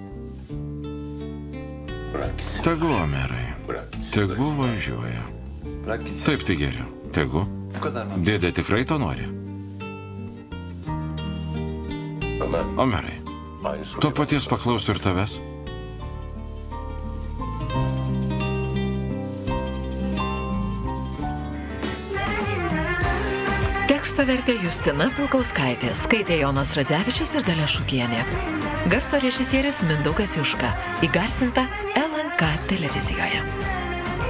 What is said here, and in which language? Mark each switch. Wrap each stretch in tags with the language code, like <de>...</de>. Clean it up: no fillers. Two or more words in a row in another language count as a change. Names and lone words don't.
<tr>Bırak gitsin.</tr> <lt>Tegu, Omerai.</lt> <tr>Bırak gitsin.</tr> <lt>Tegu važiuoja.</lt> <tr>Bırak gitsin.</tr> <lt>Taip tai geriau. Tegu.</lt> <tr>Bu kadar mı?</tr> <lt>Dėdė tikrai to nori.</lt> <tr>Ama</tr> <lt>Omerai,</lt> <tr>aynı soru.</tr> <lt>to paties paklausiu ir tavęs. Tekstą vertė Justina Pilkauskaitė, skaitė Jonas Radzevičius ir Dalia Šukienė. Garso režisierius Mindaugas Juška, įgarsinta LNK televizijoje.</lt>